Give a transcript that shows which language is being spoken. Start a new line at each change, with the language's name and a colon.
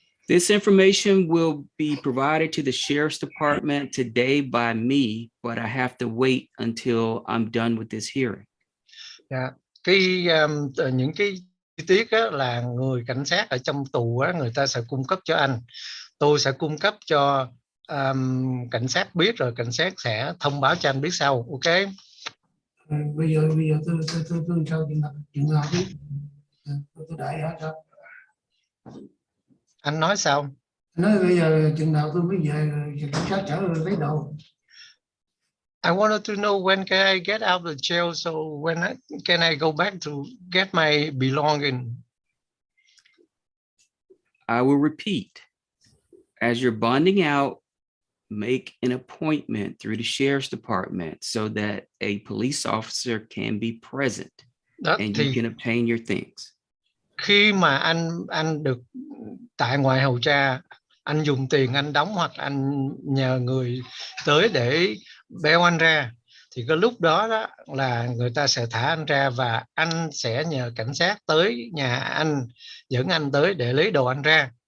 English: This information will be provided to the sheriff's department today by me, but I have to wait until I'm done with this hearing.
Vietnamese: Dạ. Những cái chi tiết á, là người cảnh sát ở trong tù á, người ta sẽ cung cấp cho anh. Tôi sẽ cung cấp cho cảnh sát biết, rồi cảnh sát sẽ thông báo cho anh biết sau.
English: Ok.
Vietnamese: Bây giờ tôi sao chuyện nào biết tôi đại hả sao? Anh nói sao? Nói bây giờ chừng nào tôi mới về cảnh sát chở lấy đồ.
English: I wanted to know when can I get out of the jail, so can I go back to get my belonging? I will repeat, as you're bonding out, make an appointment through the sheriff's department so that a police officer can be present
Vietnamese: Đó,
English: and
Vietnamese: thì
English: you can obtain your things.
Vietnamese: khi mà anh được tại ngoài hầu tra, anh dùng tiền anh đóng hoặc anh nhờ người tới để beo anh ra, thì cái lúc đó là người ta sẽ thả anh ra, và anh sẽ nhờ cảnh sát tới nhà anh, dẫn anh tới để lấy đồ anh ra.